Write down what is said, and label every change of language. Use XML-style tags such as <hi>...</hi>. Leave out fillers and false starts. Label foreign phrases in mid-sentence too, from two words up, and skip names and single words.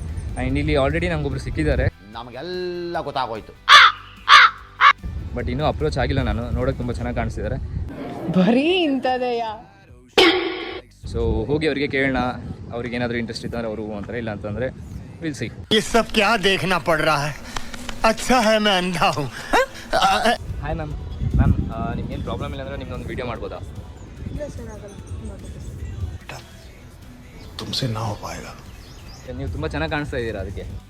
<kn>ಆ್ಯಂಡ್ ಇಲ್ಲಿ ಆಲ್ರೆಡಿ ನಮಗೊಬ್ರು ಸಿಕ್ಕಿದ್ದಾರೆ, ನಮಗೆಲ್ಲ ಗೊತ್ತಾಗೋಯ್ತು. ಬಟ್ ಇನ್ನೂ ಅಪ್ರೋಚ್ ಆಗಿಲ್ಲ. ನಾನು ನೋಡೋಕೆ ತುಂಬ ಚೆನ್ನಾಗಿ ಕಾಣಿಸ್ತಿದ್ದಾರೆ. ಬರೀ ಇಂಥದೆಯ. ಸೊ ಹೋಗಿ ಅವರಿಗೆ ಕೇಳೋಣ, ಅವ್ರಿಗೆ ಏನಾದರೂ ಇಂಟ್ರೆಸ್ಟ್ ಇತ್ತಂದ್ರೆ ಅವರು ಅಂತಾರೆ, ಇಲ್ಲ ಅಂತಂದರೆ</kn> <en>we'll see.</en> <hi>ये सब क्या देखना पड़ रहा है? अच्छा है मैं अंधा हूँ.</hi> <en>hi ma'am,</en> <kn>ನಿಮ್ಗೇನು ಪ್ರಾಬ್ಲಮ್ ಇಲ್ಲ ಅಂದರೆ ನಿಮ್ದೊಂದು ವಿಡಿಯೋ ಮಾಡ್ಬೋದಾ?</kn> <hi>तुमसे ना हो पाएगा.</hi> <kn>ನೀವು ತುಂಬ ಚೆನ್ನಾಗಿ ಕಾಣಿಸ್ತಾ ಇದ್ದೀರಾ, ಅದಕ್ಕೆ.</kn>